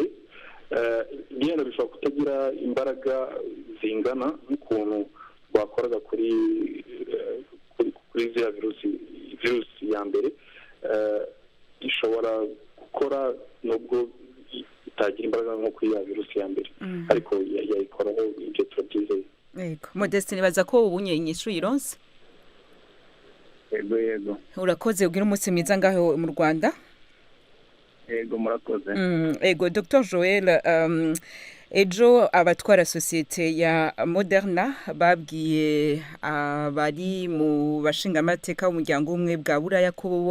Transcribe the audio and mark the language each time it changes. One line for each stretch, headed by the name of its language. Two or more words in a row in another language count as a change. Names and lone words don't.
Kinyarwanda: Bino bishobora kutagira imbaraga zingana n'ukuntu bakoraga kuri ya virusi ya mbere. Ishobora gukora nubwo itagira imbaraga nko kuri ya virusi ya mbere, ariko yayikoraho ibyo turabyizeye. Yego,
Rundi: Modeste nibaza ko ubunye inyishu yironse. Yego. Urakoze, ugira umunsi mwiza ngaho mu Rwanda. Yego, murakoze. Ego, Dr. Joel, ejo abatwara sosiyete ya Moderna babwiye abari mu bashingamateka w'umuryango umwe bwa Buraya ko bo